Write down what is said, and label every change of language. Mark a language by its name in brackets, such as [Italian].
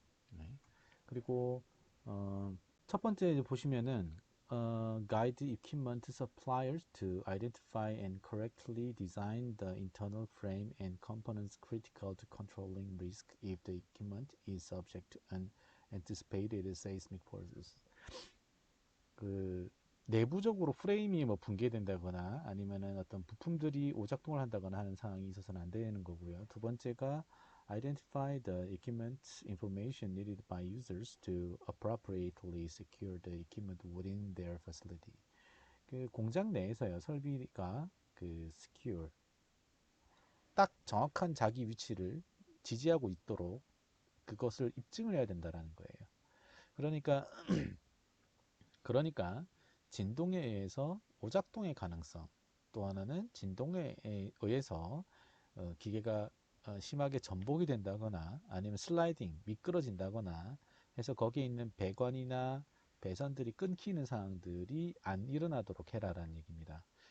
[Korean] 네. 그리고 첫 번째 보시면은 [English] guide equipment suppliers to identify and correctly design the internal frame and components critical to controlling risk if the equipment is subject to unanticipated seismic forces. [Korean] 그 내부적으로 프레임이 뭐 붕괴된다거나 아니면은 어떤 부품들이 오작동을 한다거나 하는 상황이 있어서는 안 되는 거고요. 두 번째가 [English] identify the equipment information needed by users to appropriately secure the equipment within their facility. [Korean] 그 공장 내에서요, 설비가 secure 딱 정확한 자기 위치를 지지하고 있도록 그것을 입증을 해야 된다라는 거예요. 그러니까 진동에 의해서 오작동의 가능성, 또 하나는 진동에 의해서 기계가 심하게 전복이 된다거나 아니면 슬라이딩, 미끄러진다거나 해서 거기에 있는 배관이나 배선들이 끊기는 상황들이 안 일어나도록 해라라는 얘기입니다.